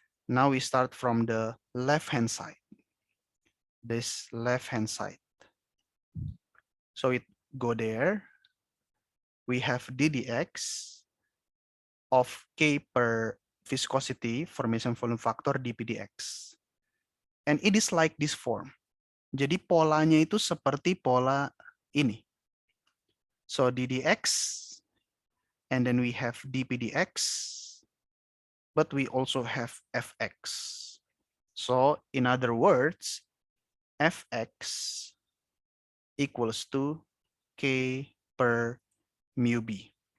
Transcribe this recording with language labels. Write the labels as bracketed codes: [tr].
[en] Now we start from the left-hand side, this left-hand side. So it go there. We have ddx of K per viscosity formation volume factor dpdx. And it is like this form. [id] Jadi polanya itu seperti pola ini. [en] So ddx, and then we have dpdx, but we also have fx. So in other words, fx equals to K per mu b.